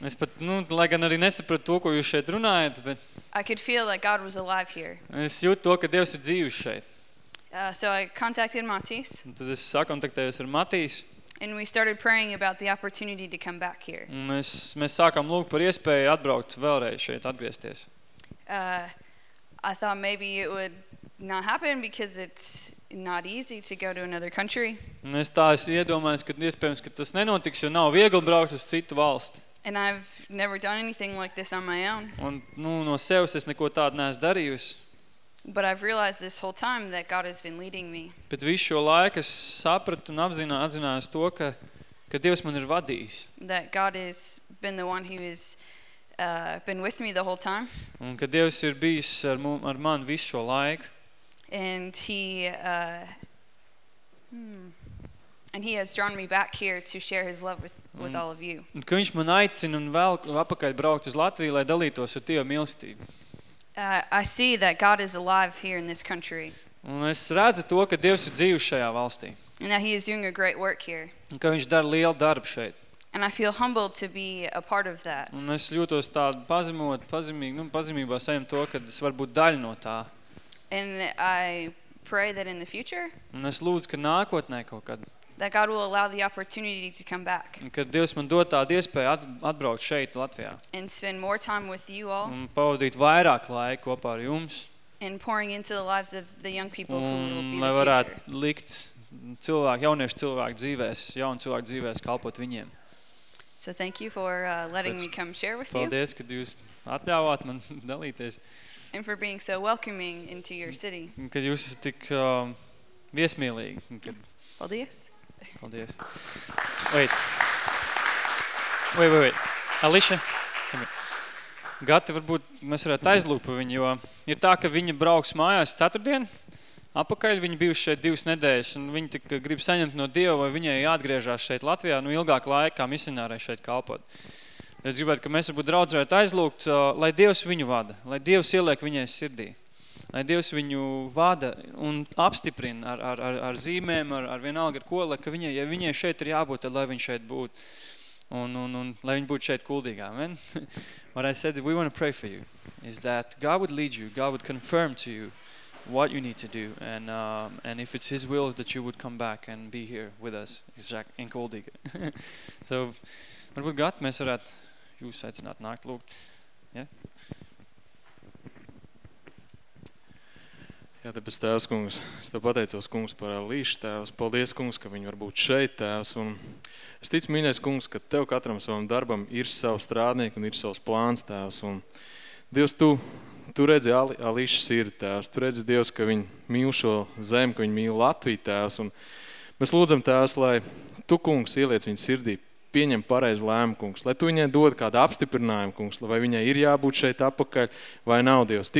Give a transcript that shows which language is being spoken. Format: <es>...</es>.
<lv>Es pat, nu, lai gan arī nesapratu to, ko jūs šeit runājat, bet</lv> <en>I could feel like God was alive here.</en> <lv>Es jūtu to, ka Dievs ir dzīvs šeit.</lv> <en>So I contacted Matīs.</en> <lv>Tad es sakontaktējos ar Matīs.</lv> <en>And we started praying about the opportunity to come back here.</en> <lv>Mēs sākām lūgt par iespēju atbraukt vēlreiz šeit, atgriezties.</lv> <en>I thought maybe it would not happen because it's not easy to go to another country.</en> <lv>Es tā iedomājos, ka iespējams, ka tas nenotiks, jo nav viegli braukt uz citu valsti.</lv> <en>And I've never done anything like this on my own.</en> <lv>Un, nu, no sevis es neko tādu neesmu darījusi.</lv> <en>But I've realized this whole time that God has been leading me.</en> <lv>Bet visu šo laiku es sapratu un atzināju to, ka Dievs man ir vadījis.</lv> <en>That God has been the one who has been with me the whole time.</en> <lv>Un ka Dievs ir bijis ar mani visu šo laiku.</lv> <en>And he and he has drawn me back here to share his love with all of you.</en> <lv>Un ka viņš man aicina un vēl apakaļ braukt uz Latviju, lai dalītos ar tiem mīlestību.</lv> <en>I see that God is alive here in this country.</en> <lv>Un es redzu to, ka Dievs ir dzīvs šajā valstī.</lv> <en>And that he is doing a great work here.</en> <lv>Un ka viņš dara lielu darbu šeit.</lv> <en>And I feel humbled to be a part of that.</en> <lv>Un es jūtos tādu pazemībā saņem to, ka es varu būt daļa no tā.</lv> <en>And I pray that in the future.</en> <lv>Un es lūdzu, ka nākotnē kaut kad</lv> <en>that God will allow the opportunity to come back.</en> <lv>Kad Dievs man dod tādu iespēju atbraukt šeit Latvijā.</lv> <en>And spend more time with you all.</en> <lv>Un pavadīt vairāk laika kopā ar jums.</lv> <en>And pouring into the lives of the young people who will be the future.</en> <lv>Lai varētu likt cilvēku, jauniešu cilvēku dzīvēs, jaunu cilvēku dzīvēs kalpot viņiem.</lv> <en>So thank you for letting me come share with</en> <lv>paldies, Paldies, kad jūs atļāvāt man dalīties.</lv> <en>And for being so welcoming into your city.</en> <lv>Kad jūs esat tik viesmīlīgi. Kad... Paldies.</lv> <en>Paldies. Wait. Wait. Alicia, come here.</en> <lv>Gati, varbūt mēs varētu aizlūkt pa viņu, jo ir tā, ka viņa brauks mājās ceturtdien. Apakaļ viņa bijusi šeit divas nedēļas, un viņa tik grib saņemt no Dieva, vai viņai jāatgriežās šeit Latvijā, nu ilgāk laikā misionārai šeit kalpot. Es gribētu, ka mēs varbūt draudz varētu aizlūkt, lai Dievs viņu vada, lai Dievs ieliek viņai sirdī. Lai Dievs viņu vada un apstiprina ar zīmēm, ar vienalga ar ko, lai ka viņai, ja viņai šeit ir jābūt, tad lai viņa šeit būtu. Un lai viņa būtu šeit kuldīgā. Amen.</lv> <en>What I said, we want to pray for you, is that God would lead you, God would confirm to you what you need to do, and if it's His will that you would come back and be here with us, exactly, in kuldīgā.</en> <lv>So, varbūt God, mēs varētu jūs aicināt nākt lūgt. Jā, tāpēc tēvs kungs, es tev pateicos kungs par Alīšu tēvs, paldies kungs, ka viņi var būt šeit tēvs, un es ticu mīļais kungs, ka tev katram savam darbam ir savs strādnieks un ir savs plāns tēvs, un Dievs, tu redzi Alīšu sirdi tēvs, tu redzi Dievs, ka viņi mīl šo zemi, ka viņi mīl Latviju tēvs, un mēs lūdzam tēvs, lai tu kungs ieliec viņu sirdī, pieņem pareizi lēmu, kungs, lai tu viņai dod kādu apstiprinājumu, kungs, vai viņai ir jābūt šeit apakaļ vai nav, Dievs.</lv>